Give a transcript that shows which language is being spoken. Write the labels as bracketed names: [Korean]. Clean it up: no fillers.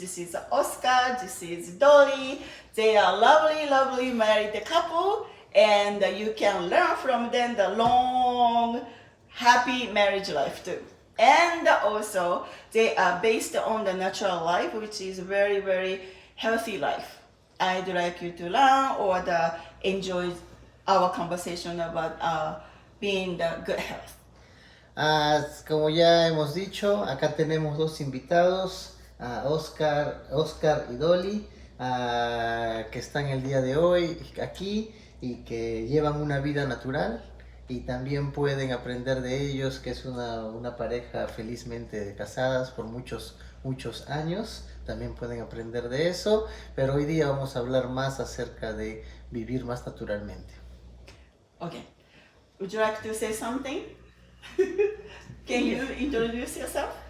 [English] This is Oscar, this is Dolly. They are lovely married couple, and you can learn from them the long, happy marriage life too. And also, they are based on the natural life, which is very healthy life. I'd like you to learn or enjoy our conversation about being the good health. [Spanish] Como ya hemos dicho, acá tenemos dos invitados, Oscar y Dolly, que están el día de hoy aquí y que llevan una vida natural y también pueden aprender de ellos, que es una pareja felizmente casadas por muchos años. También pueden aprender de eso, pero hoy día vamos a hablar más acerca de vivir más naturalmente. [English] Okay. Would you like to say something? Can you introduce yourself?